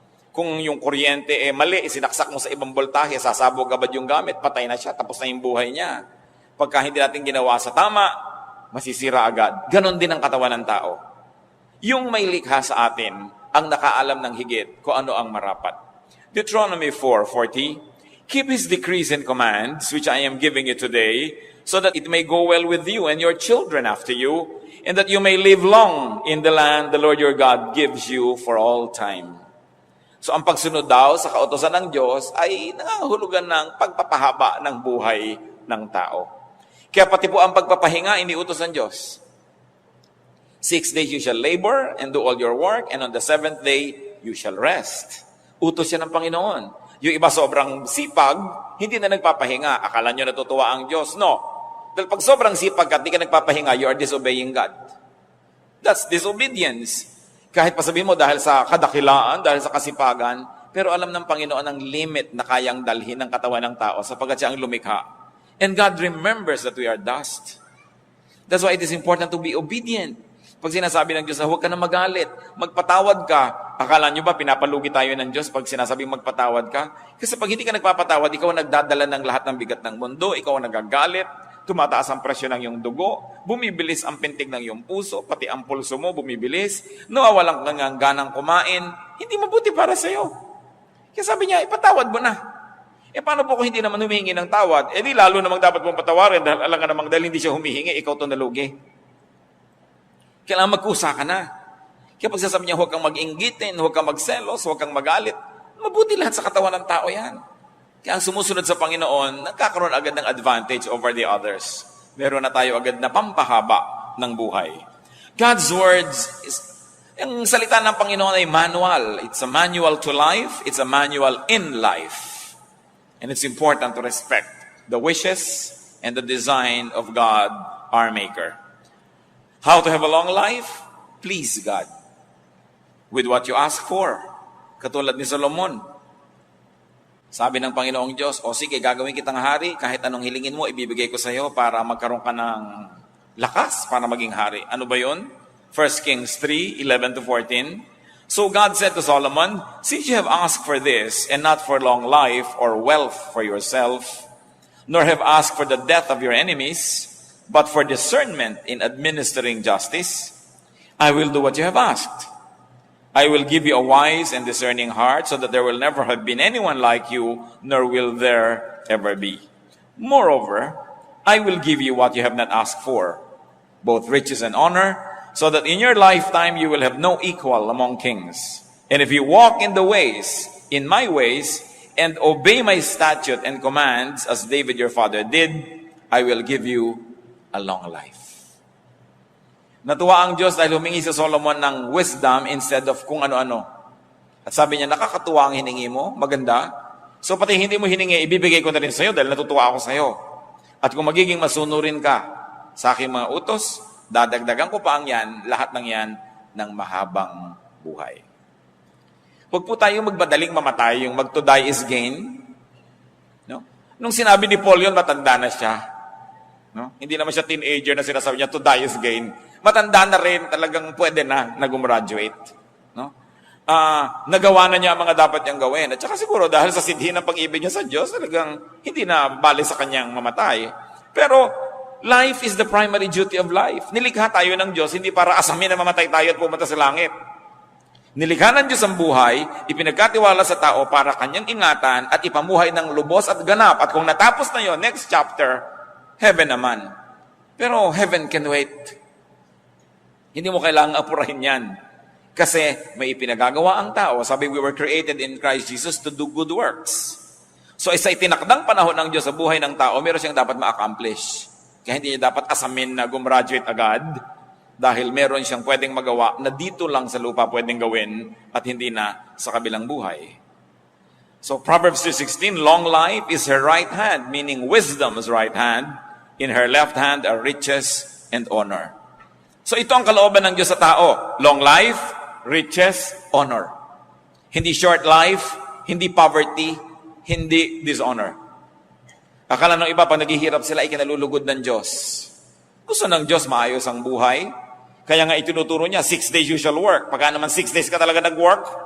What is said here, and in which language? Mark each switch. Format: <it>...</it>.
<tl>Kung yung kuryente mali, sinaksak mo sa ibang voltahe, sasabog agad yung gamit, patay na siya, tapos na yung buhay niya. Pagka hindi natin ginawa sa tama, masisira agad. Ganon din ang katawan ng tao. Yung may likha sa atin, ang nakaalam ng higit kung ano ang marapat.</tl> <en>Deuteronomy 4:40, keep His decrees and commands, which I am giving you today, so that it may go well with you and your children after you, and that you may live long in the land the Lord your God gives you for all time.</en> <tl>So ang pagsunod daw sa kautosan ng Diyos ay nangangahulugan ng pagpapahaba ng buhay ng tao. Kaya pati po ang pagpapahinga, iniutos ng Diyos.</tl> <en>6 days you shall labor and do all your work, and on the 7th day you shall rest.</en> <tl>Utos yan ng Panginoon. Yung iba sobrang sipag, hindi na nagpapahinga. Akala nyo natutuwa ang Diyos. No. Dahil pag sobrang sipag at di ka nagpapahinga,</tl> <en>you are disobeying God. That's disobedience.</en> <tl>Kahit pa sabihin mo dahil sa kadakilaan, dahil sa kasipagan, pero alam ng Panginoon ang limit na kayang dalhin ng katawan ng tao sapagkat siya ang lumikha.</tl> <en>And God remembers that we are dust. That's why it is important to be obedient.</en> <tl>Pag sinasabi ng Diyos na huwag ka na magalit, magpatawad ka, akala nyo ba pinapalugi tayo ng Diyos pag sinasabing magpatawad ka? Kasi pag hindi ka nagpapatawad, ikaw ang nagdadala ng lahat ng bigat ng mundo, ikaw ang nagagalit, tumataas ang presyo ng iyong dugo, bumibilis ang pintig ng iyong puso, pati ang pulso mo bumibilis, nawawalan ka ng ganang kumain, hindi mabuti para sa iyo. Kaya sabi niya, ipatawad mo na. Paano po kung hindi naman humihingi ng tawad? Di lalo namang dapat mong patawarin dahil alam ka namang dahil hindi siya humihingi, ikaw ito nalugi. Kailangan magkusa ka na. Kaya pag sasabi niya, huwag kang mag-inggitin, huwag kang magselos, huwag kang magalit, mabuti lahat sa katawan ng tao yan. Kaya ang sumusunod sa Panginoon, nagkakaroon agad ng</tl> <en>advantage over the others.</en> <tl>Meron na tayo agad na pampahaba ng buhay.</tl> <en>God's words,</en> <tl>ang salita ng Panginoon ay manual.</tl> <en>It's a manual to life. It's a manual in life. And it's important to respect the wishes and the design of God, our Maker. How to have a long life? Please God. With what you ask for.</en> <tl>Katulad ni Solomon. Sabi ng Panginoong Diyos, o sige, gagawin kitang hari, kahit anong hilingin mo, ibibigay ko sa iyo para magkaroon ka ng lakas para maging hari. Ano ba yun? 1 Kings 3:11-14.</tl> <en>So God said to Solomon, since you have asked for this, and not for long life or wealth for yourself, nor have asked for the death of your enemies, but for discernment in administering justice, I will do what you have asked. I will give you a wise and discerning heart so that there will never have been anyone like you, nor will there ever be. Moreover, I will give you what you have not asked for, both riches and honor, so that in your lifetime you will have no equal among kings. And if you walk in my ways, and obey my statute and commands, as David your father did, I will give you a long life.</en> <tl>Natuwa ang Diyos dahil humingi si Solomon ng</tl> <en>wisdom instead of</en> <tl>kung ano-ano. At sabi niya, nakakatuwa ang hiningi mo, maganda. So pati hindi mo hiningi, ibibigay ko na rin sa iyo dahil natutuwa ako sa iyo. At kung magiging masunurin ka sa aking mga utos, dadagdagan ko pa ang yan, lahat ng yan, ng mahabang buhay. Huwag po tayong magbadaling mamatay, yung mag</tl> <en>to die is gain.</en> <tl>No? Nung sinabi ni Paul yun, matanda na siya. No? Hindi naman siya teenager na sinasabi niya,</tl> <en>to die is gain.</en> <tl>Matanda na rin, talagang pwede na gumraduate. No? Nagawa na niya ang mga dapat niyang gawin. At saka siguro dahil sa sidhi ng pag-ibig niya sa Diyos, talagang hindi na bali sa kanyang mamatay. Pero</tl> <en>life is the primary duty of life.</en> <tl>Nilikha tayo ng Diyos, hindi para asamin na mamatay tayo at pumunta sa langit. Nilikha ng Diyos ang buhay, ipinagkatiwala sa tao para kanyang ingatan at ipamuhay ng lubos at ganap. At kung natapos na yon,</tl> <en>next chapter, heaven</en> <tl>naman.</tl> <en>Pero heaven can wait.</en> <tl>Hindi mo kailangang apurahin yan. Kasi may ipinagagawa ang tao. Sabi,</tl> <en>we were created in Christ Jesus to do good works.</en> <tl>So sa itinakdang panahon ng Diyos sa buhay ng tao, meron siyang dapat ma-accomplish. Kaya hindi niya dapat asamin na gumraduate agad dahil meron siyang pwedeng magawa na dito lang sa lupa pwedeng gawin at hindi na sa kabilang buhay. So</tl> <en>Proverbs 2:16, long life is her right hand, meaning wisdom's right hand. In her left hand are riches and honor.</en> <tl>So ito ang kalooban ng Diyos sa tao.</tl> <en>Long life, riches, honor.</en> <tl>Hindi</tl> <en>short life,</en> <tl>hindi poverty, hindi dishonor. Akala ng iba, pag naghihirap sila, ikinalulugod ng Diyos. Gusto ng Diyos maayos ang buhay. Kaya nga itinuturo niya,</tl> <en>6 days you shall work.</en> <tl>Pagka naman 6 days ka talaga nag-work,</tl>